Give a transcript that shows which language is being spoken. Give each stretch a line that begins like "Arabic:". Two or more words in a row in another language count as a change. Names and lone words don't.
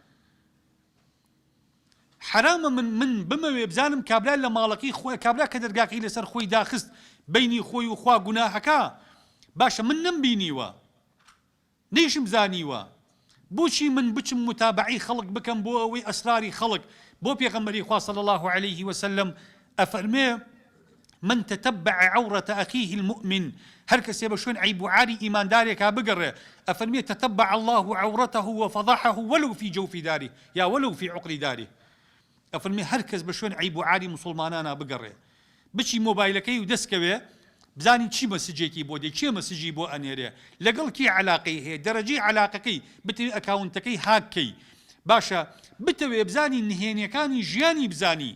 Central Kurdish: حرامە من بمەوێ بزانم کابرا لە ماڵەکەی خۆی، کابرا کە دەرگاکەی لەسەر خۆی داخست بینی خۆی و خوا گوناهەکە، باشە من نەمبینیوە نەیشم زانیوە، بۆچی من بچم متابعی خەڵک بکەم بۆ ئەوەی ئەسراری خەڵک؟ بۆ پێغەمبەری خوا
Arabic: صلی الله عليه وسلم
Central Kurdish: ئەفەرمێ
Arabic: من تتبع عورة أخيه المؤمن،
Central Kurdish: هر کەسێ بە شوێن عیب و عاری ئیماندارێکا بگەڕێ، ئەفەرمێ
Arabic: تتبع الله عورته وفضحه ولو في جوف داره یا ولو في عقر داره.
Central Kurdish: ئەفەرمێ هەر کەس بە شوێن عیب و عاری مسلمانانە بگەڕێ، بچی مۆبایلەکەی و دەستکەوێ بزانی چی مەسجێکی بۆ دێ، چێ مەسجی بۆ ئەنێرێ، لەگەڵ کی علاقەی هەیە، دەرەجەی علاقەکەی، بتەوێ ئەکاونتەکەی هاکەی، باشە بتەوێ بزانی نهێنیەکانی ژیانی بزانی.